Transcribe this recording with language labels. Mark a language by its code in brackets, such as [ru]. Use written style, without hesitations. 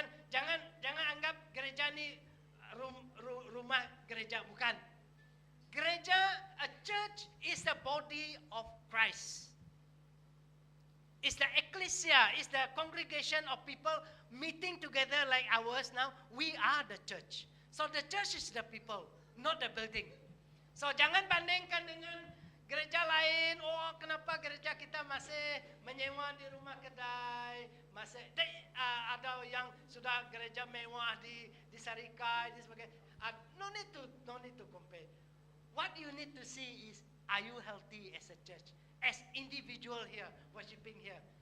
[ms] Jangan anggap gereja ini rumah gereja, bukan. [en] Gereja, a church is the body of Christ. It's the ecclesia, it's the congregation of people meeting together like ours now. We are the church. So the church is the people, not the building. [ms] So jangan bandingkan dengan gereja lain. Oh, kenapa gereja kita masih menyewa di rumah kedai? Masih ada yang sudah gereja mewah di Sarikai, di sebagainya. [en] No need to compare. What you need to see is, are you healthy as a church, as individual here, worshiping here?